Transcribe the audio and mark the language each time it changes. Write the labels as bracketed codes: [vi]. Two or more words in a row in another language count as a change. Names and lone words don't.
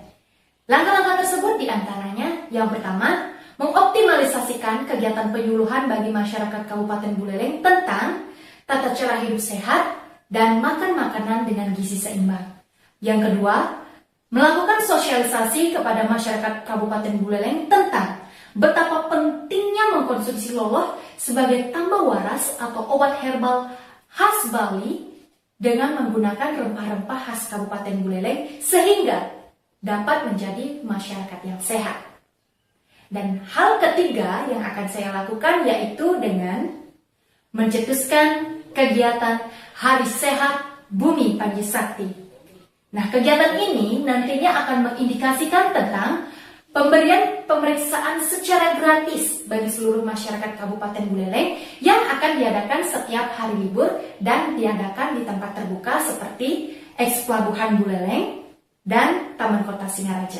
[id] Langkah-langkah tersebut diantaranya yang pertama, mengoptimalisasikan kegiatan penyuluhan bagi masyarakat Kabupaten Buleleng tentang tata cara hidup sehat dan makan makanan dengan gizi seimbang. Yang kedua, melakukan sosialisasi kepada masyarakat Kabupaten Buleleng tentang betapa pentingnya mengkonsumsi loloh sebagai tambah waras atau obat herbal khas Bali dengan menggunakan rempah-rempah khas Kabupaten Buleleng sehingga dapat menjadi masyarakat yang sehat. Dan hal ketiga yang akan saya lakukan yaitu dengan mencetuskan kegiatan Hari Sehat Bumi Panji Sakti. Nah, kegiatan ini nantinya akan mengindikasikan tentang pemberian pemeriksaan secara gratis bagi seluruh masyarakat Kabupaten Buleleng yang akan diadakan setiap hari libur dan diadakan di tempat terbuka seperti Eks Pelabuhan Buleleng dan Taman Kota Singaraja.